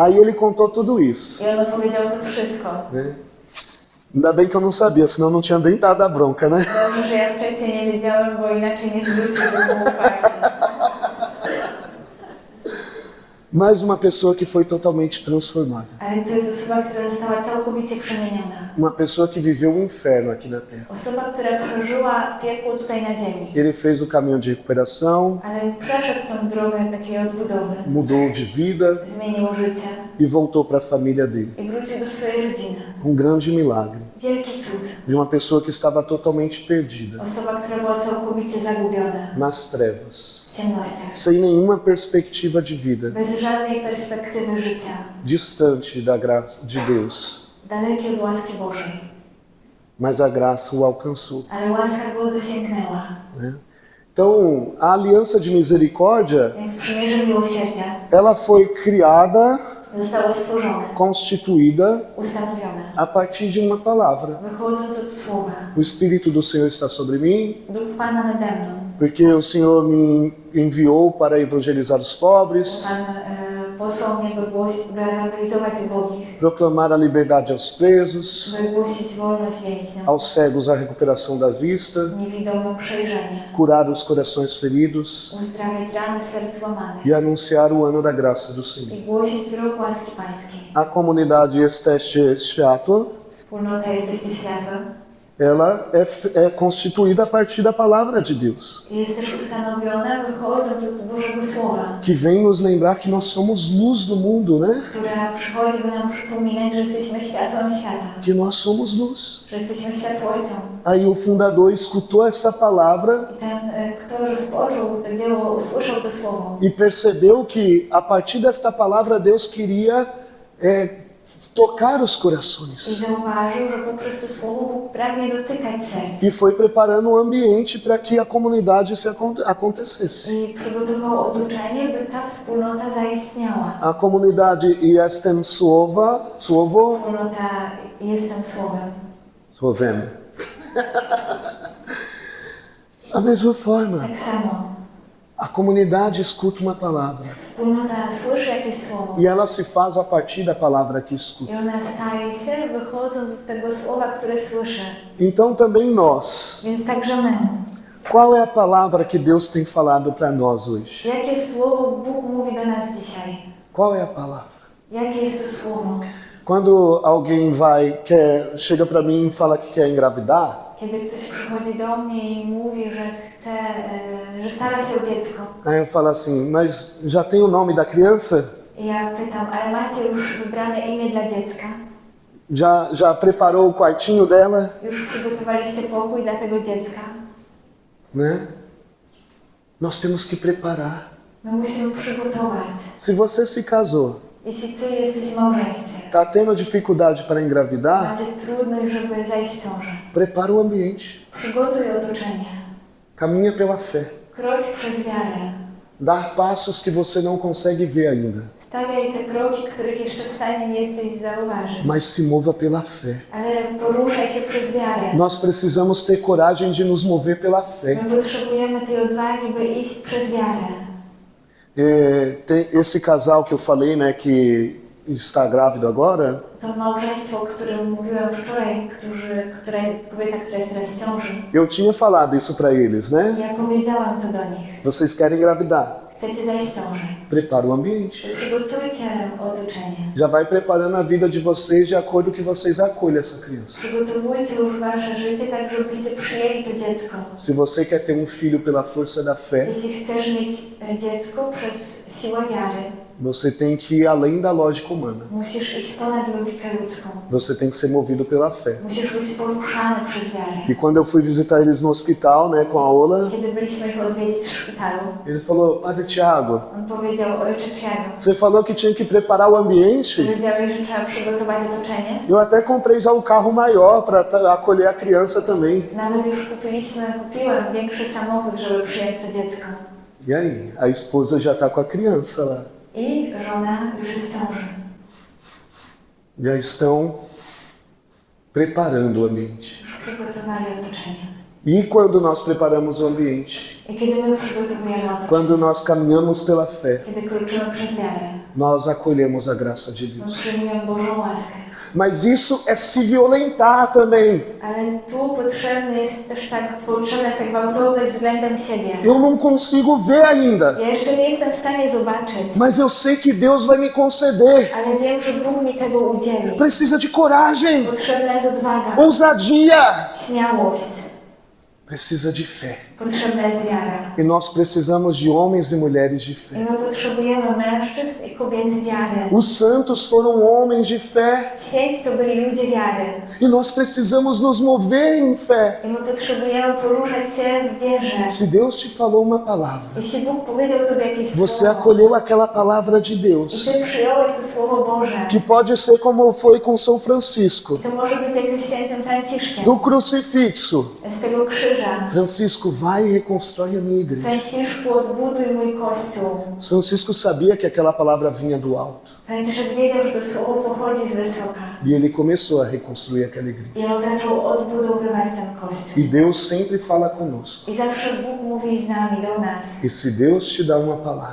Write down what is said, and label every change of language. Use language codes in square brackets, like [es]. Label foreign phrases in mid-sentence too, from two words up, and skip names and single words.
[pt] Aí ele contou tudo isso, [pl] I on opowiedział to wszystko. [pt] né? Ainda bem que eu não sabia, senão eu não tinha nem dado a bronca, né? [pl] Dobrze, że ja wcześniej nie wiedziałem, bo inaczej nie zwróciłbym mu uwagi. [pt] Mais uma pessoa que foi totalmente transformada. [pl] Ale to jest osoba, która została całkowicie przemieniona. [pt] Uma pessoa que viveu um inferno aqui na Terra. [pl] Osoba, która przeżyła piekło tutaj na ziemi. [pt] Ele fez o caminho de recuperação, [pl] Ale przeszedł tą drogę takiej odbudowy. [pt] mudou de vida [pl] Zmienił życie [pt] e voltou para a família dele. [pl] i wrócił do swojej rodziny. [pt] Um grande milagre [pl] Wielki cud. [pt] de uma pessoa que estava totalmente perdida [pl] Osoba, która była całkowicie zagubiona [pt] nas trevas. [pl] w w ciemnościach, [pt] sem nenhuma perspectiva de vida, [pl] bez żadnej perspektywy życia, [pt] distante da graça de Deus. [pl] dalekie od łaski Bożej. [pt] Mas a graça o alcançou. [pl] Ale łaska go dosięgnęła. [pt] Né? Então, a aliança de misericórdia, [pl] Więc przymierze miłosierdzia [pt] ela foi criada, [pl] zostało stworzone, [pt] constituída [pl] ustanowione, [pt] a partir de uma palavra. [pl] wychodząc od słowa. [pt] O Espírito do Senhor está sobre mim, [pl] Duch Pana nade mną. [pt] porque o Senhor me enviou para evangelizar os pobres, [pl] Pan posłał mnie, by ewangelizować ubogich, [pt] proclamar a liberdade aos presos, [pl] by głosić wolność więźniom, [pt] aos cegos a recuperação da vista, [pl] niewidomym przejrzenie, [pt] curar os corações feridos [pl] uzdrawiać rany serc złamanych [pt] e anunciar o ano da graça do Senhor. [pl] i głosić rok łaski Pańskiej. [pt] A comunidade Esteste Światło, [pl] Wspólnota jesteście światłem. [pt] ela é constituída a partir da palavra de Deus, [pl] Jest też ustanowiona wychodząc od Bożego Słowa, [pt] que vem nos lembrar que nós somos luz do mundo, né? [pl] która przychodzi, by nam przypominać, że jesteśmy światłem świata, [pt] Que nós somos luz. [pl] że jesteśmy światłością. [pt] Aí o fundador escutou essa palavra [pl] I ten, kto rozpoczął to dzieło, usłyszał to Słowo [pt] e percebeu que a partir desta palavra Deus queria tocar os [pl] i [pt] corações. [pl] zauważył, że poprzez to Słowo pragnie dotykać serc. [pt] E foi preparando um ambiente para que a comunidade se acontecesse. [pl] I przygotował otoczenie, by ta wspólnota zaistniała. [pt] A comunidade Jestem Słowo, [pl] Wspólnota Jestem Słowem. Słowem. [pt] Da mesma forma, [pl] Tak samo. [pt] a comunidade escuta uma palavra [pl] Wspólnota słyszy jakieś słowo [pt] e ela se faz a partir da palavra que escuta. [pl] i ona staje się wychodząc od tego słowa, które słyszy. [pt] Então também nós, [pl] Więc także my. [pt] qual é a palavra que Deus tem falado para nós hoje? [pl] Jakie słowo Bóg mówi do nas dzisiaj? [pt] Qual é a palavra? [pl] Jakie jest to słowo? [pt] Quando alguém chega para mim e fala que quer engravidar, [pl] Kiedy ktoś przychodzi do mnie i mówi, że chce, że stara się o dziecko. [pt] aí eu falo assim, mas já tem o nome da criança? [pl] I ja pytam, ale macie już wybrane imię dla dziecka? [pt] Já preparou o quartinho dela? [pl] Już przygotowaliście pokój dla tego dziecka? [pt] Né? Nós temos que preparar. [pl] My musimy przygotować. [pt] Se você se casou, [pl] Jeśli ty jesteś w małżeństwie, [pt] está tendo dificuldade para engravidar, [pl] macie trudność, żeby zajść w ciążę. [pt] prepara o ambiente. [pl] Przygotuj otoczenie. [pt] Caminha pela fé. [pl] Krocz przez wiarę. [pt] Dar passos que você não consegue ver ainda. [pl] Stawiaj te kroki, których jeszcze w stanie nie jesteś zauważyć. [pt] Mas se mova pela fé. [pl] Ale poruszaj się przez wiarę. [pt] Nós precisamos ter coragem de nos mover pela fé. [pl] My potrzebujemy tej odwagi, by iść przez wiarę. [pt] Tem esse casal que eu falei, né, que está grávido agora, [pl] To małżeństwo, o którym mówiłam wczoraj, kobieta, która jest teraz w ciąży. [pt] eu tinha falado isso para eles, né? [pl] Ja powiedziałam to do nich. [pt] Vocês querem engravidar? [pl] Chcecie zajść w ciążę. [pt] Prepara o ambiente. [pl] Przygotujcie otoczenie. [pt] Já vai preparando a vida de vocês de acordo que vocês acolhem essa criança. [pl] Przygotowujcie już wasze życie tak, żebyście przyjęli to dziecko. [pt] Se você quer ter um filho pela força da fé, [pl] Jeśli chcesz mieć dziecko przez siłę wiary, [pt] você tem que ir além da lógica humana. [pl] musisz iść ponad logikę ludzką. [pt] Você tem que ser movido pela fé. [pl] Musisz być poruszany przez wiarę. [pt] E quando eu fui visitar eles no hospital, né, com a Ola, [pl] Kiedy byliśmy ich odwiedzić w szpitalu, [pt] ele falou: Padre Tiago, [pl] on powiedział, ojcze Tiago, [pt] você falou que tinha que preparar o ambiente. [pl] powiedziałeś, że trzeba przygotować otoczenie. [pt] Eu até comprei já um carro maior para acolher a criança também. [pl] Nawet już kupiłem większy samochód, żeby przyjąć to dziecko. [pt] E aí, a esposa já está com a criança lá. [pl] I żona już jest w ciąży. [pt] Já estão preparando o ambiente. [pl] Już przygotowali otoczenie. [pt] E quando nós preparamos o ambiente, [pl] I kiedy my przygotowujemy otoczenie, [pt] quando nós caminhamos pela fé, [pl] kiedy kroczymy przez wiarę, [pt] nós acolhemos a graça de [pl] my [pt] Deus. [pl] przyjmujemy Bożą łaskę. [pt] Mas isso é se violentar também. [pl] Ale tu potrzebna jest też tak gwałtowność względem siebie. [pt] Eu não consigo ver ainda, [pl] Ja jeszcze nie jestem w stanie zobaczyć, [pt] mas eu sei que Deus vai me conceder. [pl] ale wiem, że Bóg mi tego udzieli. [pt] Precisa de coragem, [pl] Potrzebna jest odwaga, [pt] ousadia. [pl] śmiałość. [pt] Precisa de fé. [pl] Potrzebna jest wiara. [pt] E nós precisamos de homens e mulheres de [pl] I [pt] fé. [pl] my potrzebujemy mężczyzn i kobiety wiary. [pt] Os santos foram homens de fé. [pl] Święci to byli ludzie wiary. [pt] E nós precisamos nos mover em fé. [pl] I my potrzebujemy poruszać się w wierze. [pt] Se Deus te falou uma palavra, [pl] Jeśli Bóg powiedział Tobie jakieś [pt] você [pl] słowo [pt] acolheu aquela palavra de [pl] i [pt] Deus, [pl] Ty przyjąłeś to Słowo Boże, [pt] que pode ser como foi com São Francisco, [pl] to może być jak ze świętym Franciszkiem. [pt] do crucifixo. [pl] Z tego krzyża. [pt] Francisco, vai e reconstrói a minha igreja. [pl] Franciszku, odbuduj mój Kościół. [pt] Francisco sabia que aquela palavra vinha do alto. [pl] Franciszek wiedział, że to słowo pochodzi z wysoka. [pt] E ele começou a reconstruir aquela igreja. [pl] I on zaczął odbudowywać ten Kościół. [pt] E Deus sempre fala conosco. [pl] I zawsze Bóg mówi z nami, do nas. [pt] E se Deus te dá uma palavra,